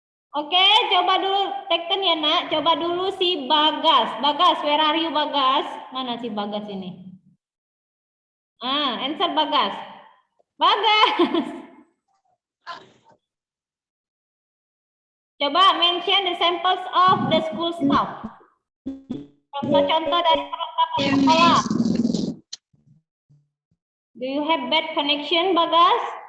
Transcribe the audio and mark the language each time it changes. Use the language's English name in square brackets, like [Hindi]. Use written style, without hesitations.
[Indonesian] Oke, coba dulu Tekten ya, Nak. Coba dulu si Bagas. [English] Bagas, where are you, Bagas? [Indonesian] Mana si Bagas ini? [English] Answer Bagas. Bagas. [Indonesian] Coba [English] mention the samples of the school stuff. [Indonesian] Contoh-contoh dari perlengkapan sekolah. [English] Do you have bad connection, Bagas?